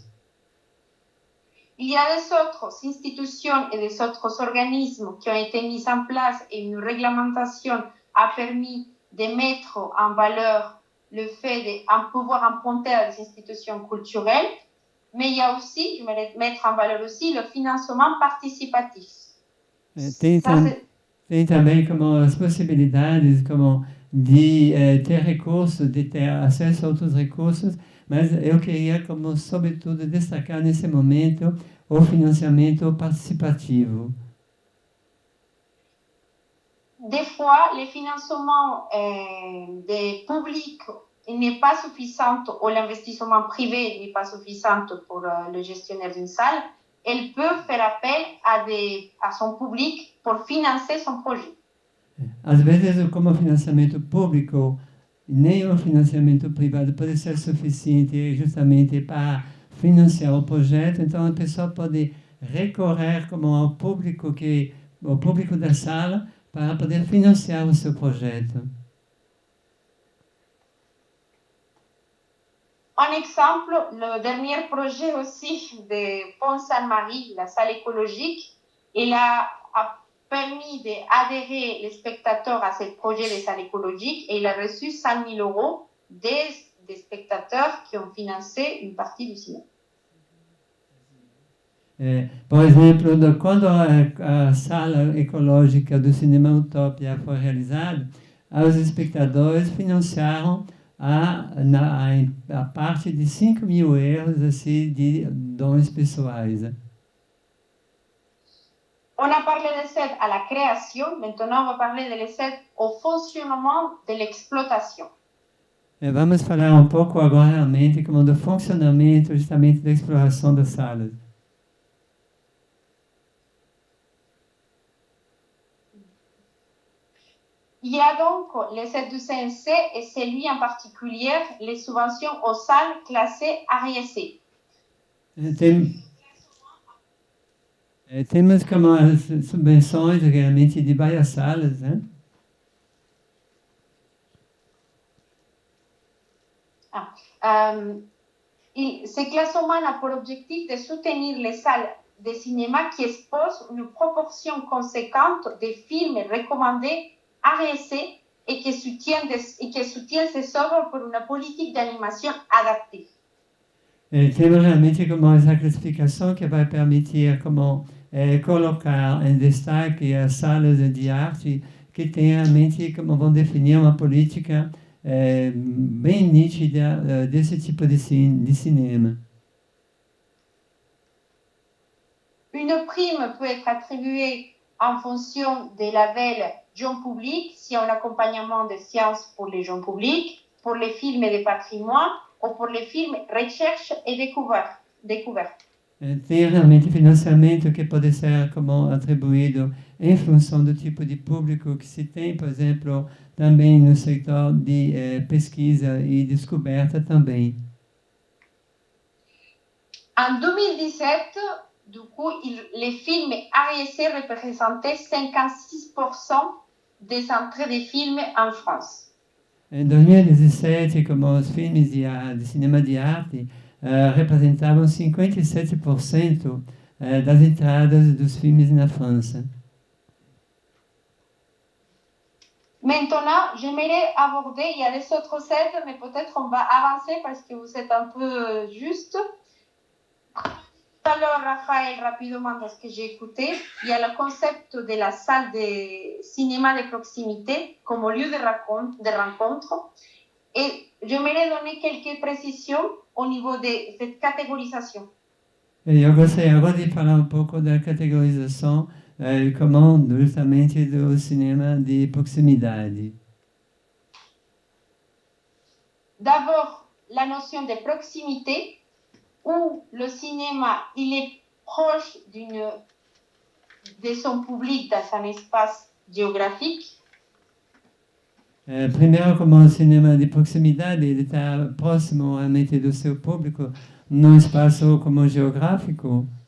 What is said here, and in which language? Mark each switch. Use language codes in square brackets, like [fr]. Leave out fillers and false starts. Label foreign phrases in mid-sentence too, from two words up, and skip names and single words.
[fr] Il y a des autres institutions et des autres organismes qui ont été mis en place et une réglementation a permis de mettre en valeur le fait de pouvoir emprunter à des institutions culturelles. Mais il y a aussi, je vais mettre en valeur aussi, le financement participatif. [pt] tem também como as possibilidades como de ter recursos, de ter acesso a outros recursos, mas eu queria, como sobretudo, destacar nesse momento o financiamento participativo. [fr] Des fois, le financement des publics n'est pas suffisant, ou l'investissement privé n'est pas suffisant pour le gestionnaire d'une salle. Elle peut faire appel à son public pour financer son projet. [pt] Às vezes, como financiamento público, nem o financiamento privado pode ser suficiente justamente para financiar o projeto, então a pessoa pode recorrer como ao público da sala para poder financiar o seu projeto. [fr] Un exemple, le dernier projet aussi de Pont Sainte-Marie, la salle écologique, il a permis d'adhérer les spectateurs à ce projet de salle écologique et il a reçu 100 000 euros des spectateurs qui ont financé une partie du cinéma. [pt] Por exemplo, quando a sala ecológica do Cinema Utopia foi realizada, os espectadores financiaram a parte de 5 mil euros assim, de dons pessoais. [fr] On a parlé de l'aide à la création, maintenant on va parler de l'aide au fonctionnement de l'exploitation. [pt] Vamos falar um pouco agora realmente como do funcionamento justamente da exploração das salas. [fr] Il y a donc les aides du CNC et celui en particulier les subventions aux salles classées A et C. [pt] Temos como as subvenções realmente de várias salas, né? [fr] Ce classement a pour objectif de soutenir les salles de cinéma qui exposent une proportion conséquente des films recommandés ARC et qui soutiennent ces œuvres pour une politique d'animation adaptée. [pt] Temos realmente como essa classificação que vai permitir como colocar em destaque as salas de arte que tem realmente como vão definir uma política bem nítida desse tipo de cinema. [fr] Une prime peut être attribuée en fonction des labels jeunes publics, si on a un accompagnement de sciences pour les jeunes publics, pour les films de patrimoine ou pour les films recherche et découverte. [pt] Tem realmente financiamento que pode ser como atribuído em função do tipo de público que se tem, por exemplo, também no setor de pesquisa e descoberta também. [fr] En 2017, du coup, les films ARC représentaient 56% des entrées des films en France. [pt] Em 2017, como os filmes de cinema de arte representavam 57% das entradas dos filmes na França. [fr] Maintenant, j'aimerais aborder, il y a des autres aides, mais peut-être on va avancer parce que vous êtes un peu juste. Alors, Raphaël, rapidement, dans ce que j'ai écouté, il y a le concept de la salle de cinéma de proximité comme lieu de rencontre. Et j'aimerais donner quelques précisions au niveau de cette catégorisation. [pt] Eu gostaria agora de falar pouco da categorização como justamente do cinema de proximidade. [fr] D'abord, la notion de proximité, où le cinéma il est proche de son public dans un espace géographique. [pt] Primeiro, como o cinema de proximidade, ele está próximo realmente do seu público, num espaço como geográfico.